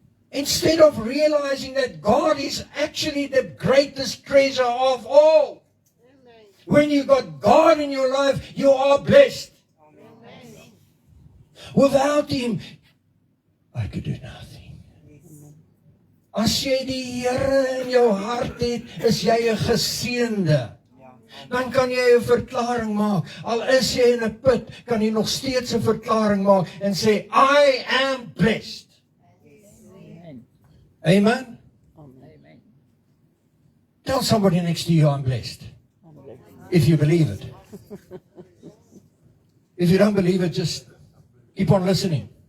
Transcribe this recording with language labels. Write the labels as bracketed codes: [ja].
[en] Instead of realizing that God is actually the greatest treasure of all. Amen. When you got God in your life, you are blessed. Amen. Without Him, I could do nothing. [af] As jy die Here in jou hart het, is jy 'n geseënde. Dan kan jy 'n verklaring maak. Al is jy in 'n put, kan jy nog steeds 'n verklaring maak en sê, [en] I am blessed. Amen. Amen. Amen. Tell somebody next to you, I'm blessed. If you believe it. If you don't believe it, just keep on listening.